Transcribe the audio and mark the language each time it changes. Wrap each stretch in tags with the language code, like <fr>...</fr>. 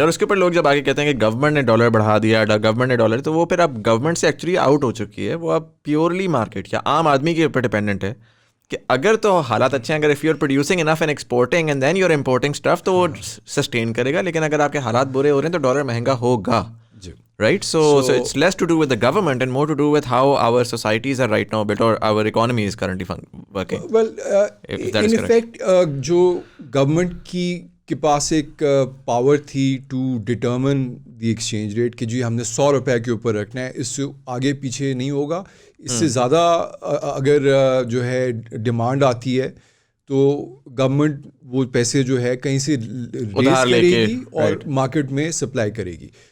<ur>اور اس کے اوپر لوگ جب آگے کہتے ہیں کہ گورنمنٹ نے ڈالر بڑھا دیا, گورنمنٹ نے ڈالر, تو وہ پھر اب گورنمنٹ سے ایکچولی آؤٹ ہو چکی ہے, وہ اب پیورلی مارکیٹ یا عام آدمی کے اوپر ڈپینڈنٹ ہے کہ اگر تو حالات اچھے ہیں, اگر</ur> <en>if you are producing enough and exporting and then you are importing stuff</en> <ur>تو وہ سسٹین کرے گا, لیکن اگر آپ کے حالات برے ہو رہے ہیں تو ڈالر مہنگا ہوگا, right.</ur> <en>So it's less to do with the government and more to do with how our societies are right now built or our economy is currently working. Well, in effect,</en> <ur>جو government کے پاس ایک power تھی</ur> <en>to determine the exchange rate</en> <ur>کہ جی ہم نے $100 کے اوپر رکھنا ہے, اس سے آگے پیچھے نہیں ہوگا, اس سے زیادہ اگر جو ہے ڈیمانڈ آتی ہے تو گورنمنٹ وہ پیسے جو ہے کہیں سے ریز کرے گی اور مارکیٹ میں سپلائی کرے گی.</ur>